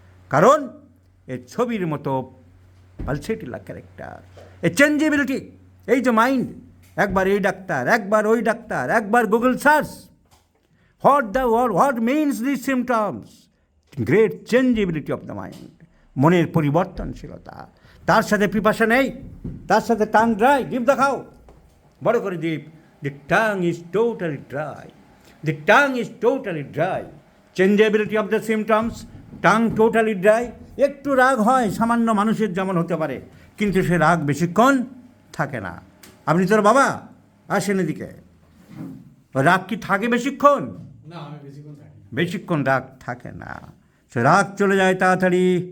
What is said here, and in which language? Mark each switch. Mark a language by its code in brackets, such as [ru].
[bn] কারণ এর ছবির মতো পালসেটিলা ক্যারেক্টার, এ চেঞ্জেবিলিটি, এই যে মাইন্ড, একবার এই ডাক্তার, একবার ওই ডাক্তার, একবার Google search, [en] what means this symptoms, great changeability of the mind, [bn] মনের পরিবর্তনশীলতা। তার সাথে পিপাসা নেই, তার সাথে টাং ড্রাই, জিভ দেখাও বড় করে জিভ। [en] The tongue is totally dry. The tongue is totally dry. Changeability of the symptoms, tongue totally dry. [bn] একটু রাগ হয় সামান্য মানুষের যেমন হতে পারে, কিন্তু সে রাগ বেশিক্ষণ থাকে না। আপনি তোর বাবা আসেন এদিকে, রাগ কি থাকে বেশিক্ষণ? না, আমি বেশিক্ষণ থাকি না। বেশিক্ষণ রাগ থাকে না, সে রাগ চলে যায় তাড়াতাড়ি।